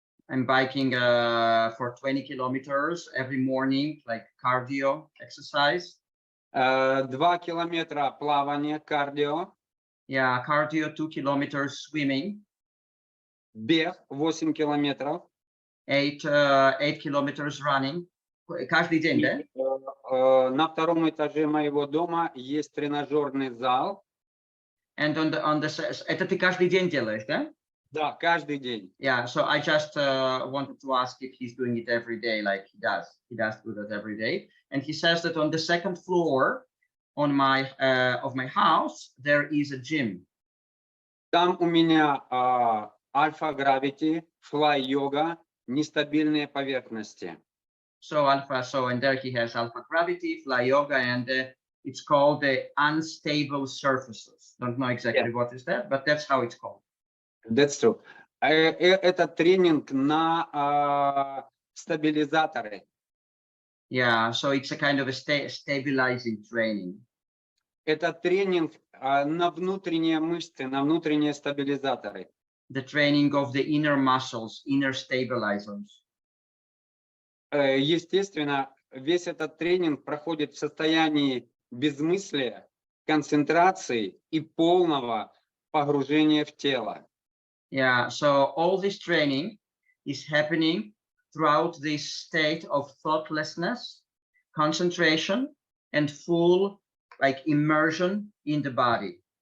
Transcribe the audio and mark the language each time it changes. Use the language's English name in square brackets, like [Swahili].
[English] I'm biking for 20 kilometers every morning, like cardio exercise. [Russian] 2 километра плавание, кардио. [English] Yeah, cardio, 2 kilometers swimming. [Russian] Бег 8 километров. [English] 8 kilometers running. [Russian] Каждый день, да? На втором этаже моего дома есть тренажерный зал. And это ты каждый день делаешь, да? Да, каждый день. [English] Yeah, so I just wanted to ask if he's doing it every day, like he does. He does do that every day. And he says that on the second floor on my of my house, there is a gym. [Russian] Там у меня альфа-гравити, флай-йога, нестабильные поверхности. [English] So and there he has alpha gravity, fly yoga, and it's called the unstable surfaces. Don't know exactly what is that, but that's how it's called. That's true. [Russian] Это тренинг на стабилизаторы. [English] Yeah, so it's a kind of a stabilizing training. [Russian] Это тренинг на внутренние мышцы, на внутренние стабилизаторы. [English] The training of the inner muscles, inner stabilizers. [Russian] Естественно, весь этот тренинг проходит в состоянии безмыслия, концентрации и полного погружения в тело. [English] Yeah, so all this training is happening throughout this state of thoughtlessness, concentration, and full immersion in the body.